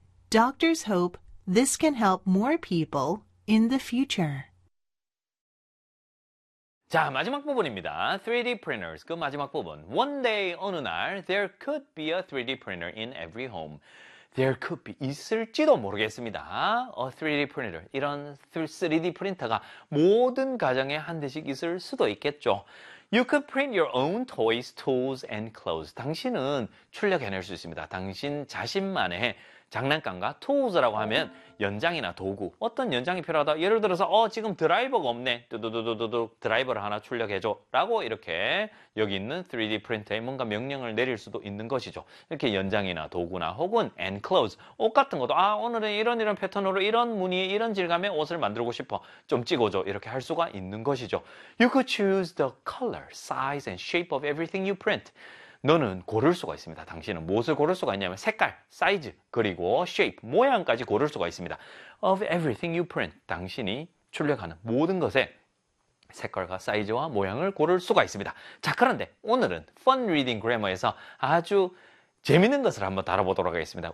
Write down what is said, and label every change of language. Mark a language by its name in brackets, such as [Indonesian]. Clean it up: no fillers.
[English] Doctors hope this can help more people in the future. [Korean] 자, 마지막 부분입니다. 3D printers. 그 마지막 부분. [English] One day, [Korean] 어느 날, [English] there could be a 3D printer in every home. There could be, [Korean] 있을지도 모르겠습니다. [English] A 3D printer. [Korean] 이런 3D 프린터가 모든 가정에 한 대씩 있을 수도 있겠죠. [English] You could print your own toys, tools, and clothes. [Korean] 당신은 출력해낼 수 있습니다. 당신 자신만의 장난감과 tools라고 하면 연장이나 도구, 어떤 연장이 필요하다. 예를 들어서 지금 드라이버가 없네. 두두두두둑 드라이버를 하나 출력해줘. 라고 이렇게 여기 있는 3D 프린터에 뭔가 명령을 내릴 수도 있는 것이죠. 이렇게 연장이나 도구나 혹은 [English] and clothes, [Korean] 옷 같은 것도 오늘은 이런 패턴으로 이런 무늬의 이런 질감의 옷을 만들고 싶어. 좀 찍어줘. 이렇게 할 수가 있는 것이죠. [English] You could choose the color, size, and shape of everything you print. [Korean] 너는 고를 수가 있습니다. 당신은 무엇을 고를 수가 있냐면 색깔, 사이즈, 그리고 shape, 모양까지 고를 수가 있습니다. [English] Of everything you print, [Korean] 당신이 출력하는 모든 것에 색깔과 사이즈와 모양을 고를 수가 있습니다. 자, 그런데 오늘은 Fun Reading Grammar에서 아주 재밌는 것을 한번 다뤄보도록 하겠습니다.